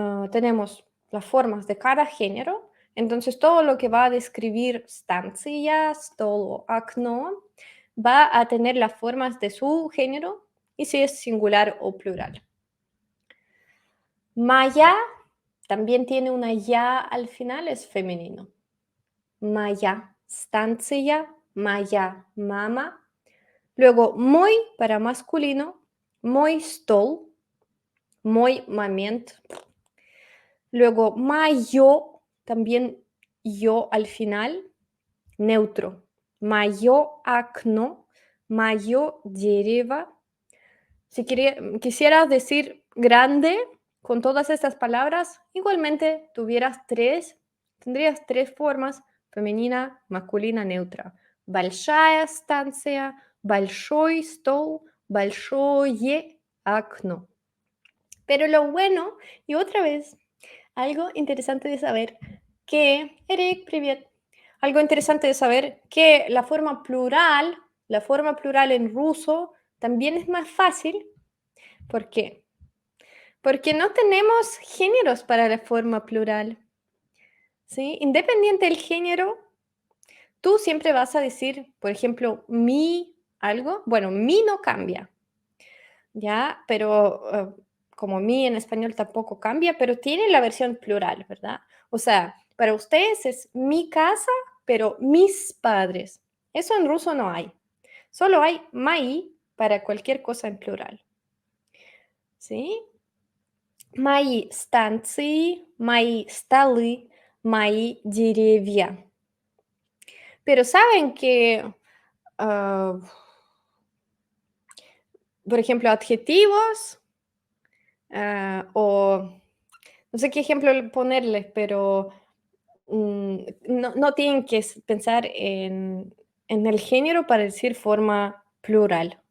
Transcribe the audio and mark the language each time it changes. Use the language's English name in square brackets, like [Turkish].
[Spanish] Tenemos las formas de cada género. Entonces, todo lo que va a describir [Russian] станция, стол, окно, [Spanish] va a tener las formas de su género y si es singular o plural. Maya también tiene una ya al final, es femenino. [Russian] Maya, станция, моя mama. Luego, мой [Spanish] para masculino, [Russian] мой стол, мой момент. [Spanish] Luego, mayo, también yo al final, neutro. [Russian] Мое окно, мое дерево. [Spanish] Si quisieras decir grande con todas estas palabras, igualmente tendrías tres formas, femenina, masculina, neutra. [Russian] Большая станция, большой стол, большое окно. [Spanish] Pero lo bueno, y otra vez, algo interesante de saber, que, Eric, привет. Algo interesante de saber que la forma plural en ruso también es más fácil. ¿Por qué? Porque no tenemos géneros para la forma plural. ¿Sí? Independiente del género, tú siempre vas a decir, por ejemplo, mi algo. Bueno, mi no cambia, ¿ya? Pero como mi en español tampoco cambia, pero tiene la versión plural, ¿verdad? O sea, para ustedes es mi casa, pero mis padres. Eso en ruso no hay. Solo hay mai para cualquier cosa en plural. ¿Sí? [Russian] Мои станции, мои столы, мои деревья. [Spanish] Pero saben que, ah, por ejemplo, adjetivos o no sé qué ejemplo ponerles, pero no tienen que pensar en el género para decir forma plural.